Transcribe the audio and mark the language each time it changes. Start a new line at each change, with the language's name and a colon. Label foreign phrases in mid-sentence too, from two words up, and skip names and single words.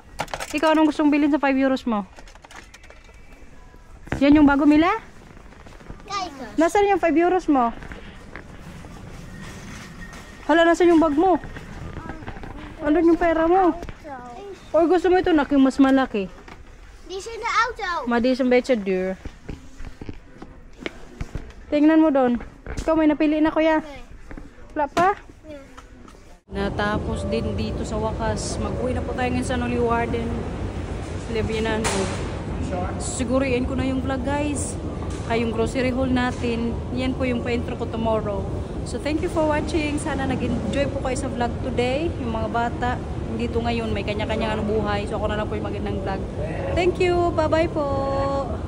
Filipino: Ikaw anong gustong bilhin sa 5 euros mo? Yan yung bago, Mila? Nasaan yung 5 euros mo? Hala, nasaan yung bag mo? Ano yung pera mo? O gusto mo ito na yung mas malaki?
Dutch: Die is in de auto. Maar die is een beetje duur.
Filipino: Tingnan mo doon. Ikaw may napili na kuya? Wala pa? Natapos din dito sa wakas. Mag-uwi na po tayo ngayon sa Leeuwarden. Lebanon. Siguro yan ko na yung vlog guys. Ay yung
English: grocery haul
Filipino: natin. Yan po yung pa-intro ko tomorrow.
English: So thank you for watching.
Filipino: Sana nag-enjoy po kayo sa
English: vlog today.
Filipino: Yung mga bata dito ngayon may kanya-kanyang buhay. So ako na lang po yung mag-end ng vlog.
English: Thank you. Bye-bye po.